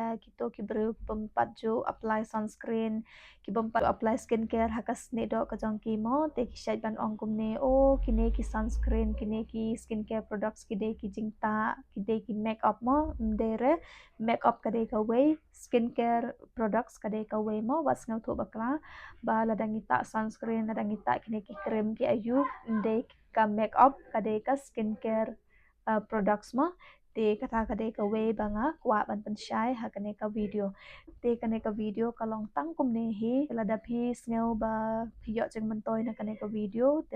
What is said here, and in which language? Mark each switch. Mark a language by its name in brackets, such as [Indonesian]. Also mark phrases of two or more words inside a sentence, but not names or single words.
[Khasi] kito ki bru pempat jo [English] apply sunscreen [Khasi] ki pempat [English] apply skincare [Khasi] hakas ne do ka jong ki mo te ki shai ban ong kum ne o kine ki sunscreen kine ki [English] skincare products [Khasi] ki de ki jingta ki de ki makeup mo dere makeup ka de ka way [English] skincare products [Khasi] ka de ka way mo bas ngau thu ba kla ba ladangi ta sunscreen ladangi ta kine ki cream ki ayu de ka makeup kade ka [English] skincare products [Khasi] mo te kata kade ka way banga kwa ban pan shai ha kane ka video te kane ka video ka long tang kum ne hi lada phi sneu ba phi yo ching man toy na kane ka video te